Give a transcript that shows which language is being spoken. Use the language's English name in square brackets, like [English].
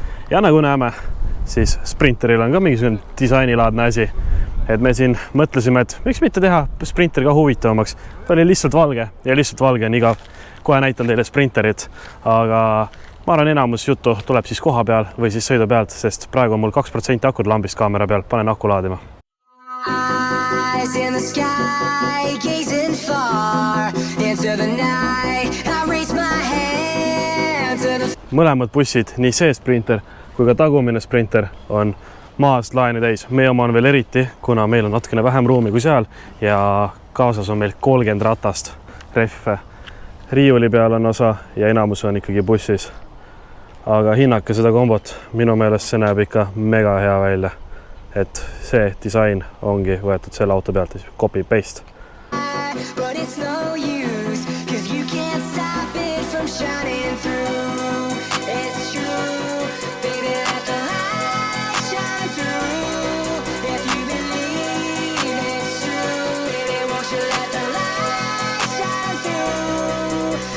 [Estonian] Ja nagu näeme, siis Sprinteril on ka mingisugune disainilaadne asi. Et me siin mõtlesime, et miks mitte teha Sprinter ka huvitavamaks. Ta oli lihtsalt valge ja lihtsalt valge on igav. Kohe näitan teile Sprinterit, aga ma arvan enamus juttu tuleb siis koha peal või siis sõidu pealt, sest praegu on mul 2% akud lambist kaamera peal. Panen aku laadima. [English] Eyes in the sky, gazing far into the night. I raise my hand to the... [Estonian] Mõlemad bussid, nii see Sprinter kui ka tagumine Sprinter on maast laeni täis. Meie oma on veel eriti, kuna meil on natukene vähem ruumi kui seal ja kaasas on meil 30 ratast rehve. Riiuli peal on osa ja enamus on ikkagi bussis. Aga hinnake seda kombot. Minu meelest see näeb ikka mega hea välja. Et see disain ongi võetud selle auto pealt, copy paste. [English] But it's no use, 'cause you can't stop it from shining through. It's true, baby, let the light shine through. If you believe it's true, baby, won't you let the light shine through.